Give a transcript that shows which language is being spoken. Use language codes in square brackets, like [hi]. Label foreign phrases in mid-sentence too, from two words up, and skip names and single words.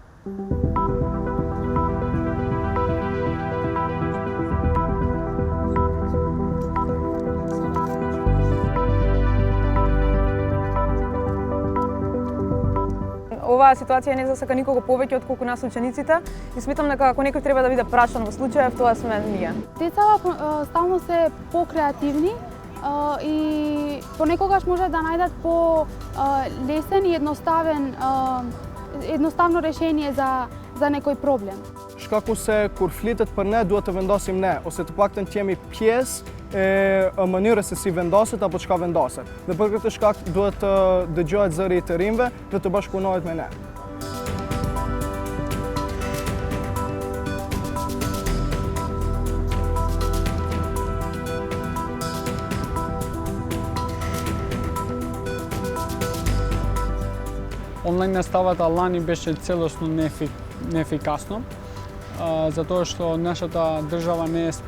[mk] Оваа ситуација не засака никого повеќе отколку нас учениците и сметам дека ако некој треба да биде прашан во случајов, тоа сме ние. Децата стално се покреативни и понекогаш може да најдат по-лесен и едноставно решение за некој проблем. [sq] Shkaku se kur flitet për ne, duhet të vendosim ne, ose të paktën të jemi pjesë e mënyrës se si vendoset apo çka vendoset. Dhe për këtë shkak duhet të dëgjohet zëri i të rinjve dhe të bashkëpunohet me ne. [mk] Онлайн наставата лани беше целосно неефикасно, затоа што нашата држава не е